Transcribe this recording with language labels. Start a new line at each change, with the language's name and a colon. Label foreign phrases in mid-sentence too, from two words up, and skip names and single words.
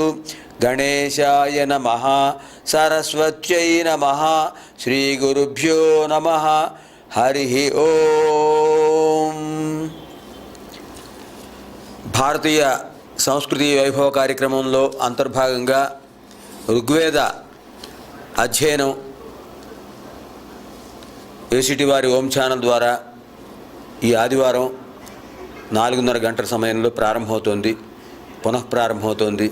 Sanskrit: गणेशाय नमः. सरस्वत्यै नमः. श्री गुरुभ्यो नमः. हरि ओम.
Telugu: భారతీయ సంస్కృతి వైభవ కార్యక్రమంలో అంతర్భాగంగా ఋగ్వేద అధ్యయనం ఏసిటీ వారి ఓం ఛానల్ ద్వారా ఈ ఆదివారం 4:30 గంటల సమయంలో ప్రారంభమవుతోంది, పునఃప్రారంభమవుతోంది.